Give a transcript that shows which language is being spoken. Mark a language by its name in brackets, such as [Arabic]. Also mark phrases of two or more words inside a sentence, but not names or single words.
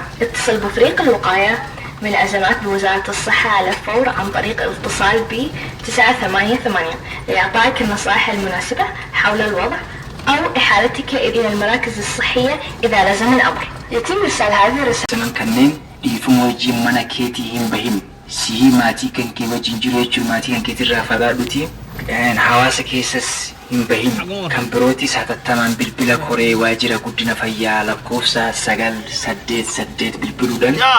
[Arabic] اتصل بفريق الوقاية من الأزمات بوزارة الصحة على الفور عن طريق الاتصال ب 988 لإعطائك النصائح المناسبة حول الوضع أو إحالتك إلى المراكز الصحية إذا لزم الأمر. يتم إرسال هذه الرسالة [Oromo] zaman kanneen dhiifama wajjin mana keetii hin bahin si'ii maatii kan kee wajjin jiraachuu maatii kan keetirraa fagaadhuti hawaasa keessas hin bahin kan birootis hatattamaan bilbila koree waajjira guddina fayyaa lakkoofsa 988 bilbiluudhaan